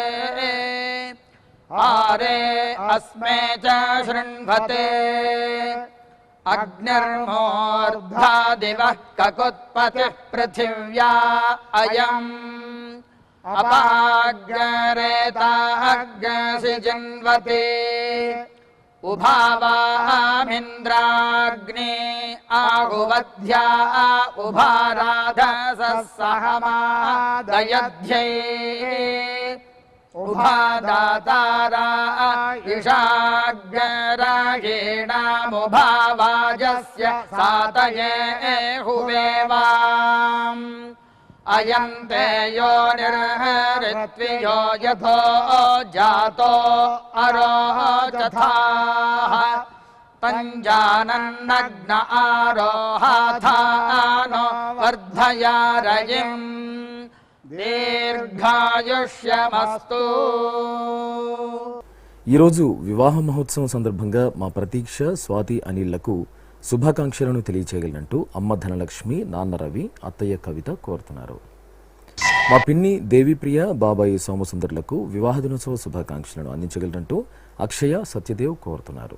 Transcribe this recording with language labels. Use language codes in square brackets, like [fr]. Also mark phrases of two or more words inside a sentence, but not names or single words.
[sa] ఆరే అస్మే చ శృణ్వతే అగ్నిర్మూర్ధా దివః కకుత్పతిః పృథివ్యా అయం అపాగ్రేతాగ్సి జన్వతే ఉభావామింద్రాగ్నే ఆగువధ్యా ఉభారాధసః సహమాదయధ్యై उभादातारा इषाग्रायेणामुभावाजस्य सातये हुवेवाम् अयन्ते यो निर्हरित्वियो यथो जातो अरोचथाः तञ्जानन्नग्न आरोहाथानो वर्धया रयिम् దీర్ఘాయుష్యమస్తు. [te] ఈరోజు వివాహ మహోత్సవం సందర్భంగా మా ప్రతీక్ష, స్వాతి, అనిళ్లకు శుభాకాంక్షలను తెలియచేయగలనంటూ అమ్మ ధనలక్ష్మి, నాన్న రవి, అత్తయ్య కవిత కోరుతున్నారు. మా పిన్ని దేవిప్రియ, బాబాయి సోమసుందరులకు వివాహ దినోత్సవ శుభాకాంక్షలను అందించగలనంటూ అక్షయ, సత్యదేవ్ కోరుతున్నారు.